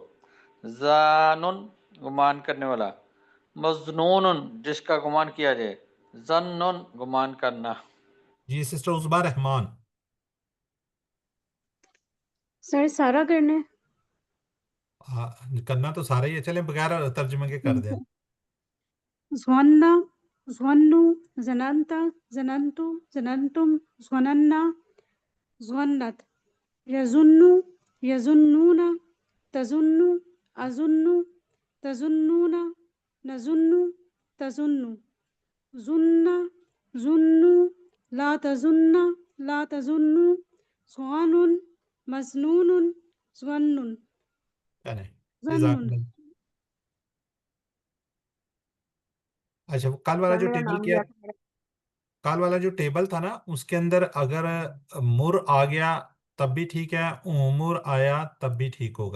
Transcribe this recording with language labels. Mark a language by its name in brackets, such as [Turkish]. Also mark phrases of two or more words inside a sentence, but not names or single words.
[Urdu] زانن گمان کرنے والا، مظنون جس کا گمان کیا جائے، ظنن گمان کرنا. جی سسٹر عزبہ رحمان. سر سارا کرنا ہے. ہاں، کرنا تو سارا ہی ہے، چلیں بغیر ترجمے کے کر دیں. [Arabic] ظنّا ظنّو زننتا زننتو زننتم ظننا ظنت یظنّو یظنون تظنّو اظنّو تظنّون نظنّو تظنّو ظنّ ظنّو لا تظنّ لا تظنّو ظنون مظنون ظنّن [Urdu] چلیں جزاک [Arabic] ظنّن. [Urdu] اللہ. اچھا کل والا سر جو میرا ٹیبل نام کیا، لیا تھا میرا کل والا جو ٹیبل تھا نا، اس کے اندر اگر مر آ گیا تب بھی ٹھیک ہے، عمر آیا تب بھی ٹھیک ہوگا.